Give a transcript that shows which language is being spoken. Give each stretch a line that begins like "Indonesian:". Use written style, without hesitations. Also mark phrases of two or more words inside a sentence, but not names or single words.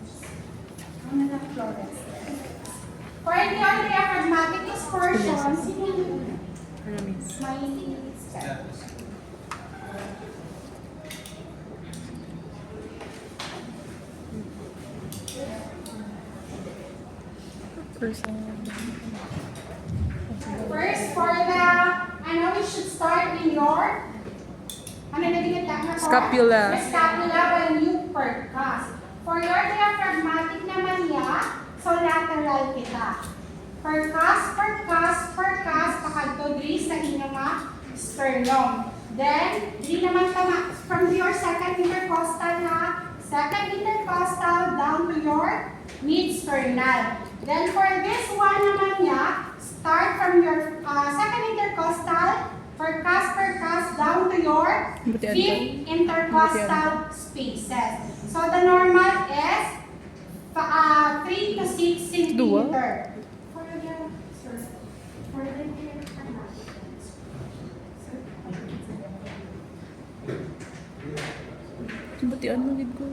English: For the diaphragmatic excursion, first, for the, I know we should start in your, Scapula. The scapula when you percuss. For your diaphragmatic naman inhale kita.
Hiligaynon: Percast, pakadto diri sa inyong sternum.
English: Then,
Hiligaynon: diri naman tama
English: from your second intercostal down to your mid-sternal. Then for this one
Hiligaynon: naman niya,
English: start from your second intercostal, percast down to your fifth intercostal spaces. So the normal is 3 to 6 centimeter.
Hiligaynon: Batian mo gid ko.